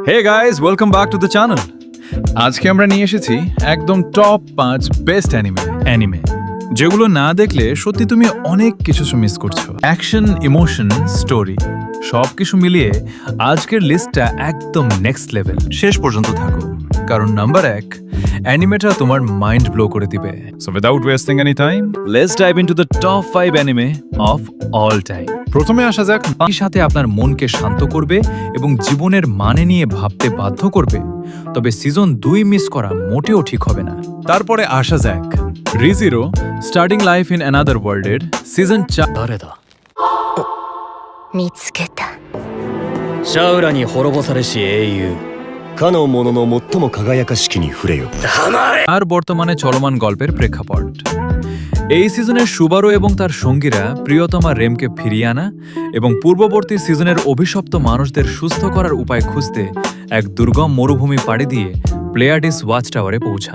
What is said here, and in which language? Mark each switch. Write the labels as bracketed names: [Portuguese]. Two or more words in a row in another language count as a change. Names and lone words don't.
[English] Hey guys, welcome back to the channel. [Bangla] আজকে আমরা নিয়ে এসেছি একদম [English] top 5 best anime [Bangla] যেগুলো না দেখলে সত্যি তুমি অনেক কিছু মিস করছো। অ্যাকশন, ইমোশন, স্টোরি সবকিছু মিলিয়ে আজকের লিস্টটা একদম [English] next level. [Bangla] শেষ পর্যন্ত থাকো, কারণ নাম্বার 1 অ্যানিমেটা তোমার [English] mind blow [Bangla] করে দিবে। [English] So without wasting any time, let's dive into the top 5 anime of all time. [Bangla] প্রথমে আসা যাক, এই সাথে আপনার মনকে শান্ত করবে এবং জীবনের মানে নিয়ে ভাবতে বাধ্য করবে, তবে সিজন 2 মিস করা মোটেও ঠিক হবে না। তারপরে আসা যাক রিজিরো স্টার্টিং লাইফ ইন অ্যানাদার ওয়ার্ল্ডের সিজন 4। [Japanese] 誰だ見つけたシャウラに滅ぼされし英雄かの者の最も輝かしきに触れよ。 [Bangla] আর বর্তমানে চলমান গল্পের প্রেক্ষাপট। এই সিজনে সুবারু এবং তার সঙ্গীরা প্রিয়তমা রেমকে ফিরিয়ে আনা এবং পূর্ববর্তী সিজনের অভিশপ্ত মানুষদের সুস্থ করার উপায় খুঁজতে এক দুর্গম মরুভূমি পাড়ি দিয়ে প্লেয়াডিস ওয়াচ টাওয়ারে পৌঁছান।